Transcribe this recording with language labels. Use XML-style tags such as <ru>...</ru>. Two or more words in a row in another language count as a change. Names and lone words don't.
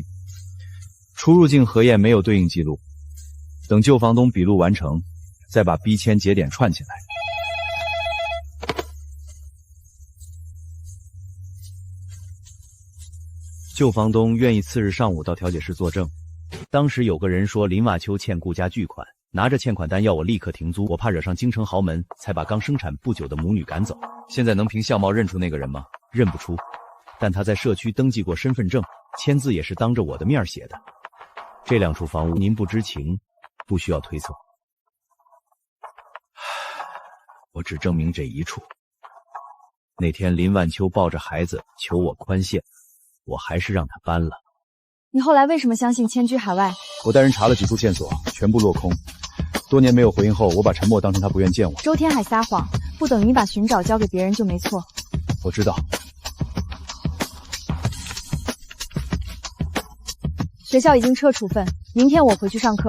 <zh>出入境核驗沒有對應記錄，等舊房東筆錄完成，再把逼遷節點串起來。舊房東願意次日上午到調解室作證，當時有個人說林晚秋欠顧家巨款，拿着欠款单要我立刻停租，我怕惹上京城豪门，才把刚生产不久的母女赶走。现在能凭相貌认出那个人吗？認不出，但他在社區登記過身份證，簽字也是當着我的面寫的。這兩處房屋您不知情，不需要推測。我只證明這一處。那天林晚秋抱着孩子求我寬限，我還是讓他搬了。你後來為什麼相信遷居海外？我帶人查了幾處線索，全部落空。多年沒有回應後，我把沉默當成他不願見我。周天海撒謊，不等於你把尋找交給別人就沒錯。我知道。學校已經撤處分，明天我回去上課。</zh>